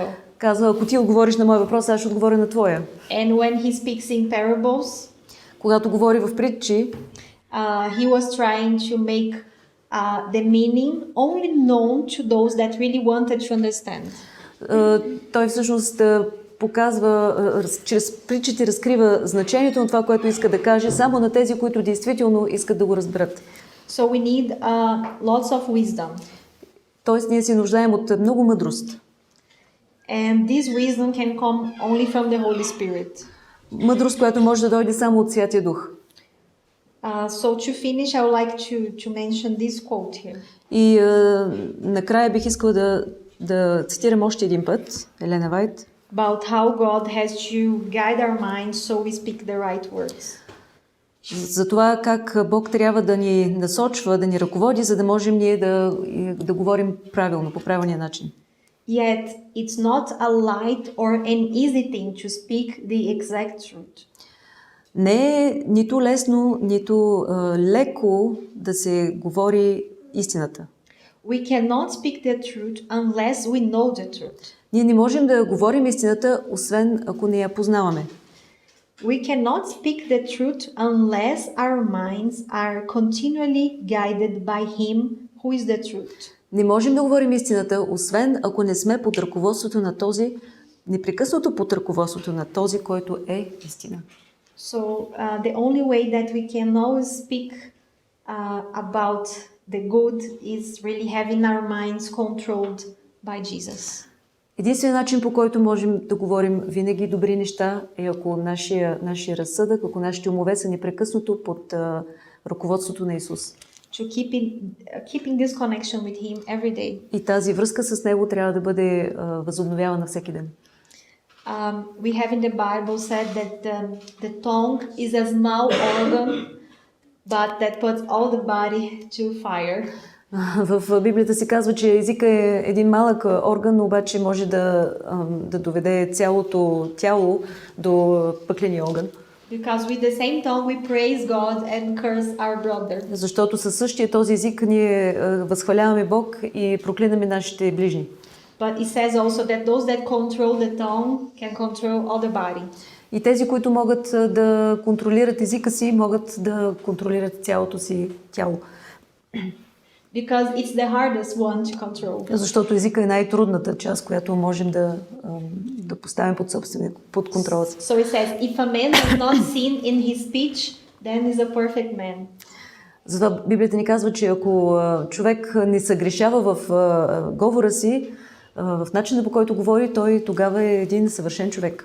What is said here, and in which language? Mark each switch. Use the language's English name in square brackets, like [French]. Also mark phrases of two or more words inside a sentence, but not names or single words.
[Bulgarian] Казва, ако ти отговориш на мой въпрос, аз ще отговоря на твоя. [English] And when he speaks in parables, [Bulgarian] когато говори в притчи, [English] he was trying to make the meaning only known to those that really wanted to understand. [Bulgarian] Той всъщност показва, чрез притчите разкрива значението на това, което иска да каже, само на тези, които действително искат да го разберат. [English] So we need lots of wisdom. [Bulgarian] Тоест, ние се нуждаем от много мъдрост. [English] And this wisdom can come only from the Holy Spirit. [Bulgarian] мъдрост, която може да дойде само от Святия Дух. [English] So to finish, I would like to mention this quote here. [Bulgarian] И накрая бих искала да цитирам още един път Елена Вайт. [English] About how God has to guide our minds so we speak the right words. [Bulgarian] За това как Бог трябва да ни насочва, да ни ръководи, за да можем ние да говорим правилно, по правилния начин. [English] Yet it's not a light or an easy thing to speak the exact truth. [Bulgarian] Не е нито лесно, нито леко да се говори истината. [English] We cannot speak the truth unless we know the truth. [Bulgarian] Ние не можем да говорим истината, освен ако не я познаваме. [English] We cannot speak the truth unless our minds are continually guided by Him who is the truth. [Bulgarian] Не можем да говорим истината, освен ако не сме под ръководството на този, непрекъснато под ръководството на този, който е истина. [English] So the only way that we can always speak about the good is really having our minds controlled by Jesus. [Bulgarian] Единственият начин, по който можем да говорим винаги добри неща, е ако нашия разсъдък, ако нашите умове са непрекъснато под ръководството на Исус. [English] To keeping this connection with Him every day. [Bulgarian] И тази връзка с Него трябва да бъде възобновявана всеки ден. [English] We have in the Bible said that the tongue is a small organ, but that puts all the body to fire. [Bulgarian] В Библията се казва, че езика е един малък орган, но обаче може да доведе цялото тяло до пъкления огън. [English] Because with the same tongue we praise God and curse our brother. [Bulgarian] Защото със същия този език ние възхваляваме Бог и проклинаме нашите ближни. [English] But it says also that those that control the tongue can control all the body. [Bulgarian] И тези, които могат да контролират езика си, могат да контролират цялото си тяло. [English] Because it's the hardest one to control. [Bulgarian] Защото езика е най-трудната част, която можем да поставим под контрола си. [English] So it says, if a man does not sin in his speech, then is a perfect man. [Bulgarian] Затова Библията ни казва, че ако човек не съгрешава в говора си, в начина, по който говори, той тогава е един съвършен човек.